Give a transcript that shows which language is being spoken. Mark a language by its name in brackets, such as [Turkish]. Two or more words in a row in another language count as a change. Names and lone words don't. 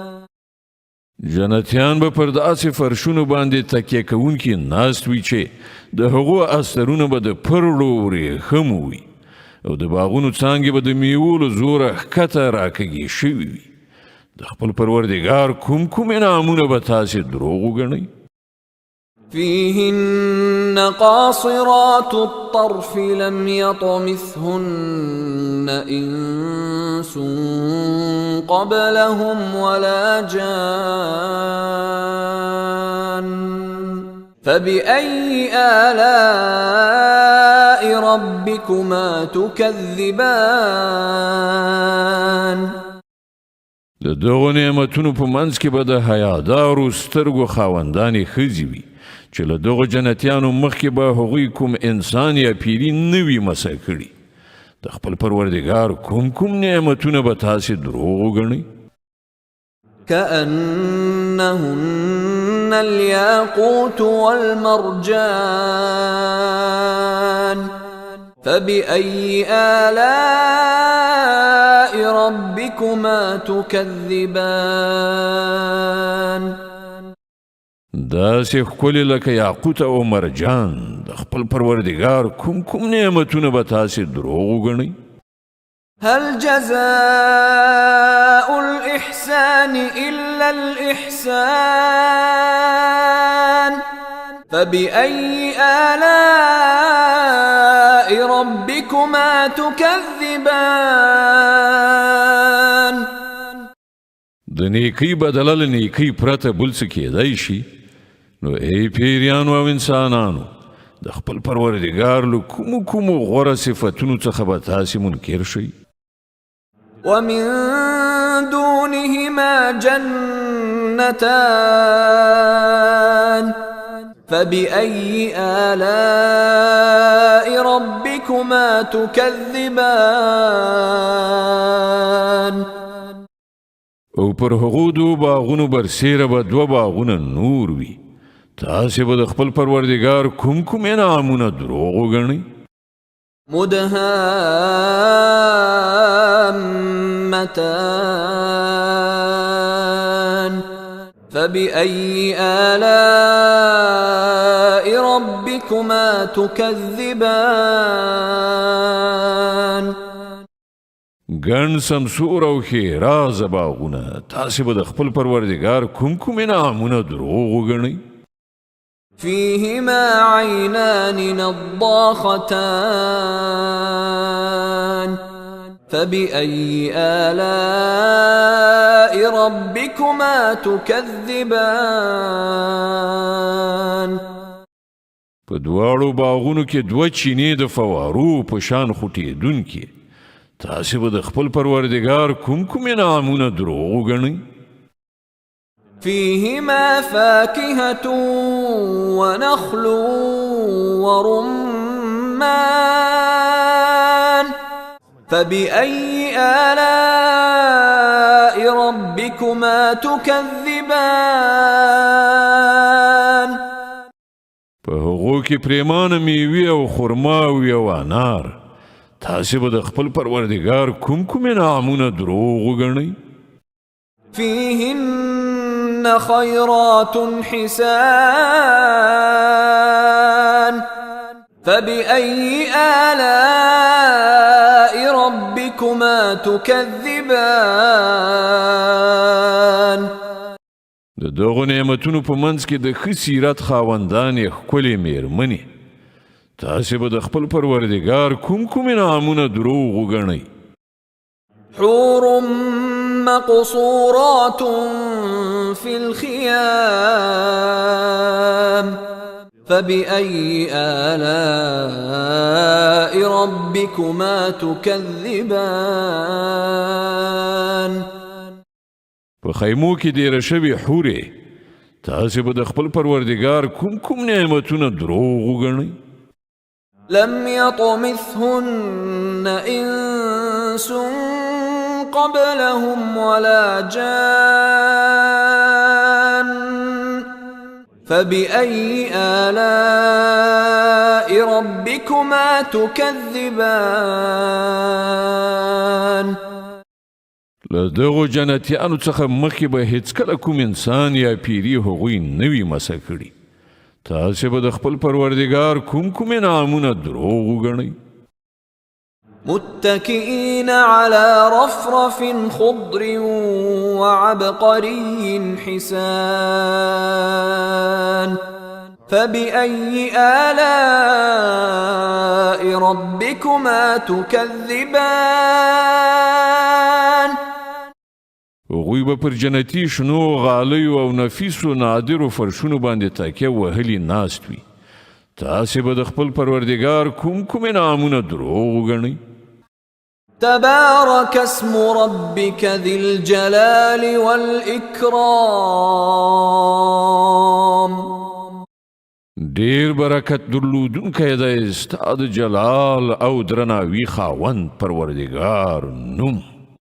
[Pashto] جنتیان به پر داسې فرشونو باندې تکیه کوونکي ناست وي چې د هغو استرونه به د پرړو ورېښم وي او د باغونو څانګې به د میوو له زوره ښکته راکږې شوي وي د خپل پروردګار کوم انعامونه به تاسې دروغ وګڼئ [Arabic] فيهن قاصرات الطرف لم يطمثهن إنس قبلهم ولا جان فبأي آلاء ربكما تكذبان [Pashto] د دغو نعمتونو په منځ کې به د حیادارو سترګو خاوندانې ښځې وي چې له دغو جنتیانو مخکې به هغوی کوم انسان یا پیري نه وي مسه کړي د خپل پروردګار کوم نعمتونه به تاسې دروغ وګڼئ [Arabic] كأنهن الياقوت والمرجان فبأي آلاء ربكما تكذبان [Pashto] داسې ښکلي لکه یاقوت او مرجان د خپل پروردګار کوم نعمتونه به تاسې دروغ وګڼئ [Arabic] هل جزاء الإحسان إلا الإحسان فبأي آلاء ربكما تكذبان [Pashto] د نیکی بدله له نیکی پرته بل څه کیدای شي نو ای پیریانو او انسانانو د خپل پروردګار له کومو غوره صفتونو څخه به تاسې منکر شئ [Arabic] ومن دونهما جنتان فبأي آلاء ربكما تكذبان [Pashto] او پر هغو دو باغونو برسیره به دوه باغونه نور وي تاسې به د خپل پروردګار کوم انعامونه دروغ وګڼئ [Arabic] مدهامتان فبأي آلاء ربكما تكذبان [Pashto] ګڼ سمسور او ښېرازه باغونه تاسې به د خپل پروردګار کوم انعامونه دروغ وګڼئ [Arabic] فيهما عينان نضاختان فبأي آلاء ربكما تكذبان [Pashto] په دواړو باغونو کې دوه چینې د فوارو په شان خوټېدونکې تاسې به د خپل پروردګار کوم انعامونه دروغ وګڼئ [Arabic] فيهما فاكهة ونخل ورمان فبأي آلاء ربكما تكذبان [Pashto] په هغو کې پریمانه میوې او خرماوي او انار تاسې به د خپل پروردګار کوم انعامونه دروغ وګڼئ [Arabic] فيهن خيرات حسان فبأي آلاء ربكما تكذبان [Pashto] د دغو نعمتونو په منځ کې د ښه سیرت خاوندانې ښکلې میرمنې تاسې به د خپل پروردګار کوم انعامونه دروغ وګڼئ [Arabic] حور مقصورات في الخيام فبأي آلاء ربكما تكذبان [Pashto] په خیمو کې ډیره شوې حورې تاسې به د خپل پروردګار کوم نعمتونه دروغ وګڼئ [Arabic] لم يطمثهن إنس قبلهم ولا جان فبأي آلاء ربكما تكذبان [Pashto] له دغو جنتیانو څخه مخکې به هیڅکله کوم انسان یا پیری هغوی نه وي مسه کړي. تاسې به د خپل پروردګار کوم انعامونه دروغ وګڼئ. [Arabic] متكئين على رفرف خضر وعبقري حسان فبأي آلاء ربكما تكذبان [Pashto] هغوی به پر جنتي شنو غالیو او نفیسو نادرو فرشونو باندې تکیه وهلي ناست وي. تاسې به د خپل پروردګار کوم انعامونه دروغ وګڼئ. [Arabic] تبارك اسم ربك ذي الجلال والإكرام [Pashto] ډیر برکت درلودونکی دی ستا د جلال او درناوي خاوند پروردګار نوم.